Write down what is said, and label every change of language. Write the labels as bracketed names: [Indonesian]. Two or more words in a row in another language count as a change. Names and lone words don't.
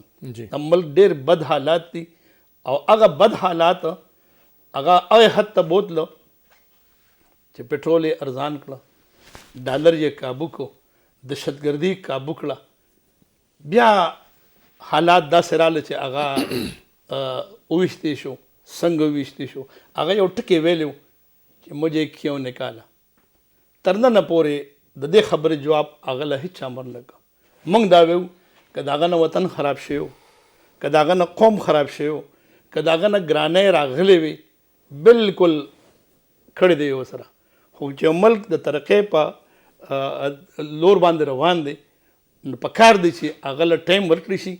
[Pashto] د ملک ډېر بد حالات دي او هغه بد حالات هغه حد ته بوتلو چې پټرول یې ارزان کړه، ډالر یې کابو کو، دهشتګردي کابو کړه، بیا حالات داسې راغله چې هغه وویشتې شو. څنګه وویشتې شو؟ هغه یو ټکی ویلی چې [Urdu] مجھے کیوں نکالا. [Pashto] تر ننه پورې د دې خبرې جواب هغه له هېچ چا مر نه کړه. موږ دا ویو که د هغه نه وطن خراب شوی، که د هغه نه قوم خراب شوی، که د هغه نه ګرانۍ راغلې وي، بالکل کړی دی یې ورسره. خو چې ملک د ترقۍ په لور باندې روان دی نو په کار دی چې هغه له ټایم ورکړی شي.